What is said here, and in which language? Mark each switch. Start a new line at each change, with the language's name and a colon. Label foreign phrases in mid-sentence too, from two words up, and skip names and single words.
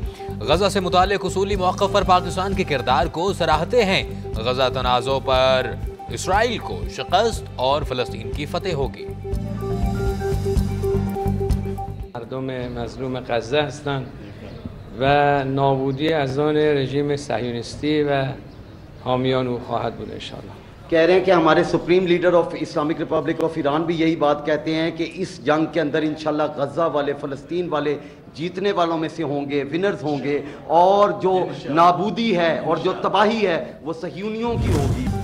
Hindi: गजा से मुताल्लिक़ उसूली मौक़िफ़ पर पाकिस्तान के किरदार को सराहते हैं। गजा तनाज़ो पर इसराइल को शिकस्त और फ़लस्तीन की फतेह होगी।
Persian: مردم مظلوم غزه هستند و نابودی از آن رژیم صهیونیستی و حامیان او خواهد بود इंशाअल्लाह।
Hindi: कह रहे हैं कि हमारे
English: Supreme Leader of Islamic Republic of Iran
Hindi: भी यही बात कहते हैं कि इस जंग के अंदर इंशाल्लाह गजा वाले, फ़लस्तीन वाले जीतने वालों में से होंगे, विनर्स होंगे, और जो नाबूदी है और जो तबाही है वो सह्यूनियों की होगी।